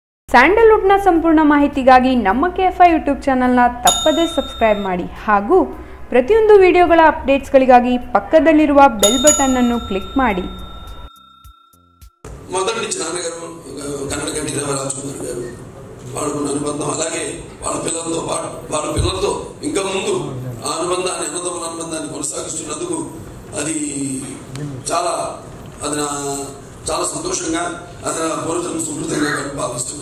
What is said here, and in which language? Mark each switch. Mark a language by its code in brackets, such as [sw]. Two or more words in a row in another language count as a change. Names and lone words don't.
[kn] ಸ್ಯಾಂಡಲ್ವುಡ್ನ ಸಂಪೂರ್ಣ ಮಾಹಿತಿಗಾಗಿ ನಮ್ಮ ಕೆಎಫ್ಐ ಯೂಟ್ಯೂಬ್ ಚಾನೆಲ್ನ ತಪ್ಪದೇ ಸಬ್ಸ್ಕ್ರೈಬ್ ಮಾಡಿ ಹಾಗೂ ಪ್ರತಿಯೊಂದು ವಿಡಿಯೋಗಳ ಅಪ್ಡೇಟ್ಸ್ಗಳಿಗಾಗಿ ಪಕ್ಕದಲ್ಲಿರುವ [en] bell button [kn] ಅನ್ನು ಕ್ಲಿಕ್ ಮಾಡಿ. [te] మొదటి నుంచి నాన్నగారు కన్నడ గంటి రామరాజకుమార్ గారు వాళ్ళకున్న అనుబంధం అలాగే వాళ్ళ పిల్లలతో ఇంకా ముందు ఆ అనుబంధాన్ని అన్నదమ్ముల అనుబంధాన్ని కొనసాగిస్తున్నందుకు అది చాలా సంతోషంగా అది నా పూర్వజన్మ సుకృతంగా భావిస్తున్నాను.